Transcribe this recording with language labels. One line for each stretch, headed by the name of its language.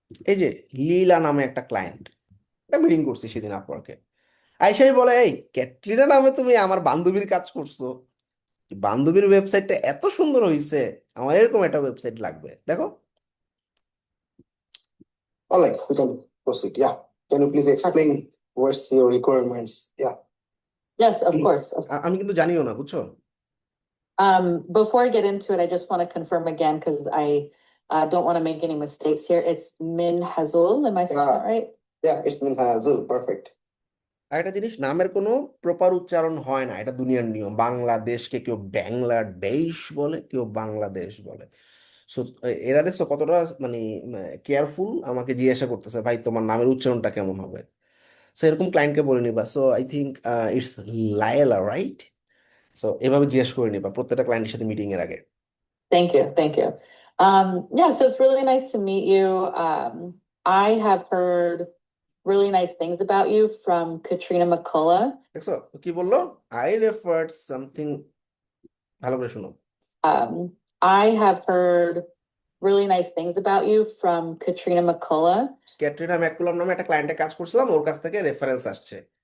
Bangla: এই যে লীলা নামে একটা ক্লায়েন্ট, একটা মিটিং করছি সেদিন আপওয়ার্কে, আইসাই বলে এই ক্যাটরিনা নামে তুমি আমার বান্ধবীর কাজ করছো, বান্ধবীর ওয়েবসাইটটা এত সুন্দর হয়েছে, আমার এরকম একটা ওয়েবসাইট লাগবে। দেখো
English: All right, we can proceed. Yeah. Can you please explain what's your requirements? Yeah. Yes, of course.
Bangla: আমি কিন্তু জানিও না, বুঝছো?
English: Before I get into it, I just want to confirm again because I don't want to make any mistakes here. It's Min Hazul. Am I saying that right? Yeah, it's Minhazul. Perfect.
Bangla: আর একটা জিনিস, নামের কোনো proper উচ্চারণ হয় না, এটা দুনিয়ার নিয়ম। বাংলাদেশকে কেউ বাংলাদেশ বলে, কেউ বাংলাদেশ বলে। সো এরা দেখছো কতটা মানে কেয়ারফুল, আমাকে জিজ্ঞাসা করতেছে ভাই তোমার নামের উচ্চারণটা কেমন হবে। সো এরকম ক্লায়েন্টকে বলে নিবা,
English: So I think it's Layla, right?
Bangla: So এভাবে জিজ্ঞেস করে নিবা প্রত্যেকটা ক্লায়েন্টের সাথে মিটিং এর আগে।
English: Thank you. Thank you. Yeah, so it's really nice to meet you. I have heard really nice things about you from Katrina McCullough.
Bangla: দেখছো ও কি বললো?
English: I referred something,
Bangla: ভালো করে শোনো।
English: I have heard really nice things about you from Katrina McCullough.
Bangla: Katrina ম্যাককুলাম নামে একটা ক্লায়েন্টের কাজ করছিলাম, ওর কাছ থেকে রেফারেন্স আসছে।